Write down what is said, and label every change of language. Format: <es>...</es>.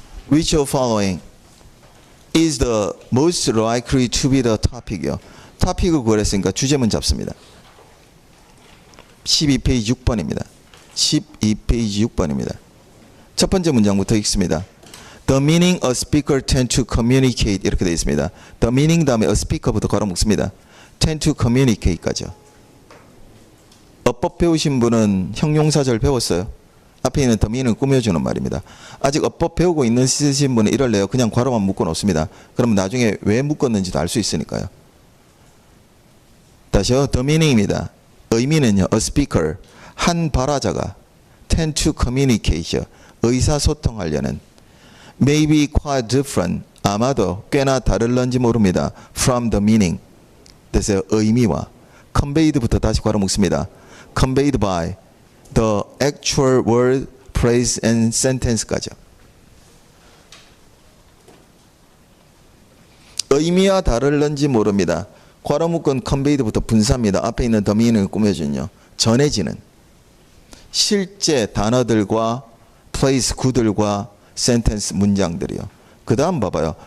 <en>Which of following is the most likely to be the topic이요.</en> <ko>topic을 구했으니까 주제문 잡습니다. 12페이지 6번입니다. 12페이지 6번입니다. 첫 번째 문장부터 읽습니다.</ko> <en>The meaning a speaker tend to communicate</en> <ko>이렇게 되어 있습니다.</ko> <en>The meaning</en> <ko>다음에</ko> <en>a speaker</en> <ko>부터 걸어 묶습니다.</ko> <en>tend to communicate까지요.</en> <ko>어법 배우신 분은 형용사절 배웠어요. 앞에 있는</ko> <en>the meaning</en> <ko>을 꾸며주는 말입니다. 아직 어법 배우고 있으신 분은 이럴래요. 그냥 괄호만 묶어 놓습니다. 그러면 나중에 왜 묶었는지도 알 수 있으니까요. 다시요. the meaning입니다. 의미는요.</ko> <en>a speaker</en> <ko>한 발화자가</ko> <en>tend to communicate</en> <ko>의사소통하려는</ko> <en>may be quite different</en> <ko>아마도 꽤나 다를런지 모릅니다.</ko> <en>from the meaning</en> <ko>그래서 의미와 conveyed부터 다시 괄호 묶습니다.</ko> <en>conveyed by the actual word, phrase and sentence까지요.</en> <ko>의미와 다를런지 모릅니다. 괄호 묶은 conveyed부터 분사입니다. 앞에 있는 the meaning을 꾸며주는요. 전해지는 실제 단어들과 place 구들과 sentence 문장들이요. 그 다음 봐봐요.</ko>